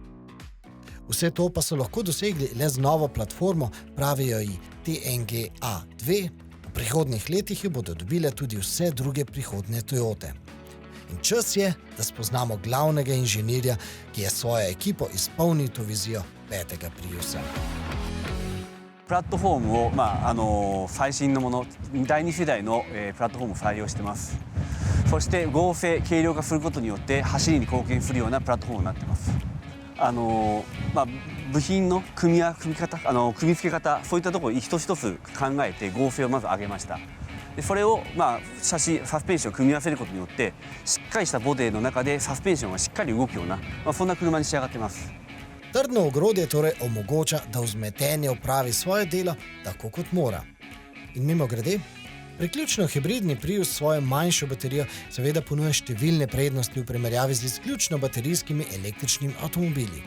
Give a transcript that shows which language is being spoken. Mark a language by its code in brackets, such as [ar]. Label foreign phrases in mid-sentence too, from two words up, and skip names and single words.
[sl] Vse to pa so lahko dosegli le z novo platformo, pravijo ji TNGA2, v prihodnjih letih jo bodo dobile tudi vse druge prihodnje Toyote. In čas je, da spoznamo glavnega inženirja, ki je svojo ekipo izpolnil to vizijo petega Priusa. [ja] プラットフォームを、最新のもの、第2世代の、プラットフォームを採用してます。そして合成、軽量化することによって走りに貢献するようなプラットフォームになってます。部品の組み付け方、そういったところを一つ一つ考えて合成をまず上げました。でそれを、サスペンションを組み合わせることによってしっかりしたボディの中でサスペンションがしっかり動くような、そんな車に仕上がってます。 [sl] Trdno ogrodje torej omogoča, da vzmetenje opravi svoje delo tako kot mora. In mimogrede, priključno hibridni Prius s svojo manjšo baterijo seveda ponuja številne prednosti v primerjavi z izključno baterijskimi električnimi avtomobili.